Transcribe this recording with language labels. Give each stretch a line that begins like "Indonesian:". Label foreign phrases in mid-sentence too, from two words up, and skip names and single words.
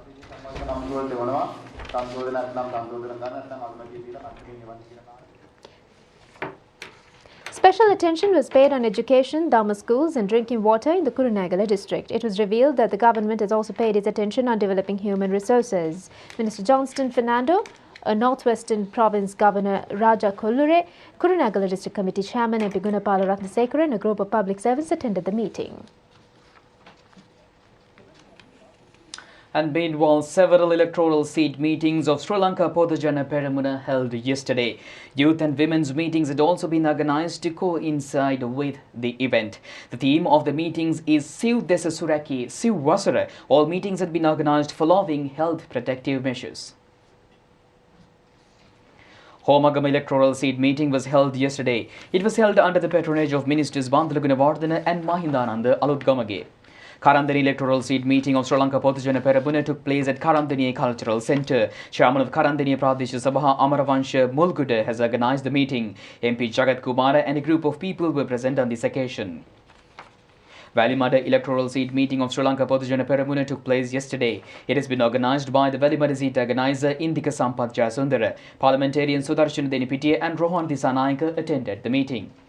English: Special attention was paid on education, Dharma schools and drinking water in the Kurunegala district. It was revealed that the government has also paid its attention on developing human resources. Minister Johnston Fernando, a Northwestern Province Governor Raja Kollure, Kurunegala District Committee Chairman MP Gunapala Ratnasekara and a group of public servants attended the meeting. And meanwhile, several electoral seat meetings of Sri Lanka Podajana Peramuna held yesterday. Youth and women's meetings had also been organised to coincide with the event. The theme of the meetings is Siv Desa Suraki, Siv Wasara. All meetings had been organised following health protective measures. Homagam electoral seat meeting was held yesterday. It was held under the patronage of Ministers Bandala Gunawardena and Mahindananda Alutgamage. Karandani electoral seat meeting of Sri Lanka Podajana Peramuna took place at Karandani Cultural Centre. Chairman of Karandani Pradesh Sabha Amaravansha Mulguda has organised the meeting. MP Jagat Kumara and a group of people were present on this occasion. Valimada electoral seat meeting of Sri Lanka Podajana Peramuna took place yesterday. It has been organised by the Valimada seat organizer Indika Sampath Jasundara. Parliamentarian Sudarshan Denipitiya and Rohan Disanaika attended the meeting.